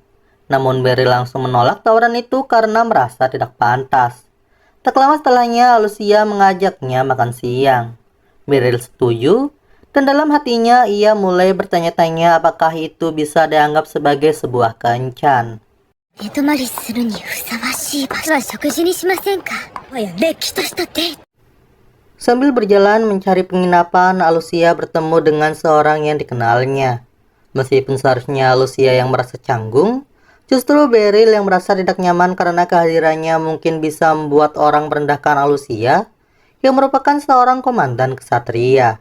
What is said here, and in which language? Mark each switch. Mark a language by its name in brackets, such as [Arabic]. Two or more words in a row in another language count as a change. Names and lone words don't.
[Indonesian] Namun Beryl langsung menolak tawaran itu karena merasa tidak pantas. Tak lama setelahnya, Alucia mengajaknya makan siang. Beryl setuju, dan dalam hatinya ia mulai bertanya-tanya apakah itu bisa dianggap sebagai sebuah kencan. [Japanese] 寝泊まりするにふさわしい場所は食事にしませんか。おや、れっきとしたデート。 [Indonesian] Sambil berjalan mencari penginapan, Alucia bertemu dengan seorang yang dikenalnya. Meskipun seharusnya Alucia yang merasa canggung, justru Beryl yang merasa tidak nyaman karena kehadirannya mungkin bisa membuat orang merendahkan Alucia yang merupakan seorang komandan kesatria.